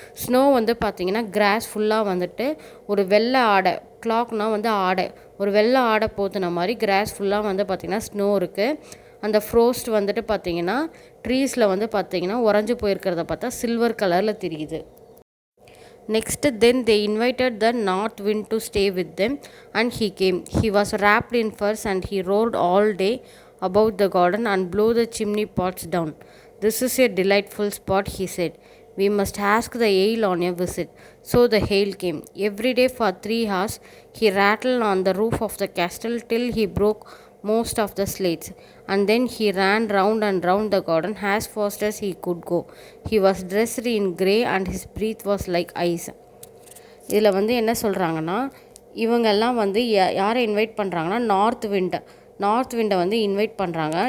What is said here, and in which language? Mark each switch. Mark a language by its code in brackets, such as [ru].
[ta] Snow வந்து பார்த்திங்கன்னா cross ஃபுல்லாக வந்துட்டு ஒரு வெள்ளை ஆடை, கிளாக்னால் வந்து ஆடை, ஒரு வெள்ளை ஆடை போத்துன மாதிரி கிராஸ் ஃபுல்லாக வந்து பார்த்திங்கன்னா ஸ்னோ இருக்குது. அந்த ஃப்ரோஸ்ட் வந்துட்டு பார்த்திங்கன்னா ட்ரீஸில் வந்து பார்த்திங்கன்னா உறைஞ்சி போயிருக்கிறத பார்த்தா சில்வர் கலரில் தெரியுது. [en] Next, then they invited the north wind to stay with them, and he came. He was wrapped in furs, and he roared all day about the garden and blew the chimney pots down. This is a delightful spot, he said. We must ask the ale on a visit. So the ale came. Every day for 3 hours, he rattled on the roof of the castle till he broke most of the slates, and then he ran round and round the garden as fast as he could go. He was dressed in grey and his breath was like ice. [ta] இதில் வந்து என்ன சொல்கிறாங்கன்னா, இவங்கெல்லாம் வந்து யாரை invite பண்ணுறாங்கன்னா north விண்டை வந்து invite பண்ணுறாங்க.